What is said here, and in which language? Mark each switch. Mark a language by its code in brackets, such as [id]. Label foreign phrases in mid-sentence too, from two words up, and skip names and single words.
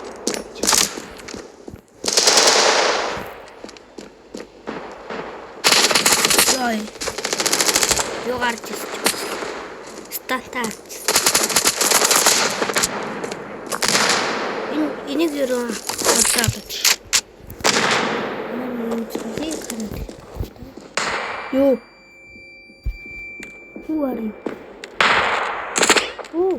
[mn] Ой. Юу гарч ирсэн. Стандарт. Энийг юу бодож Yo. [en] Who are you? Oh.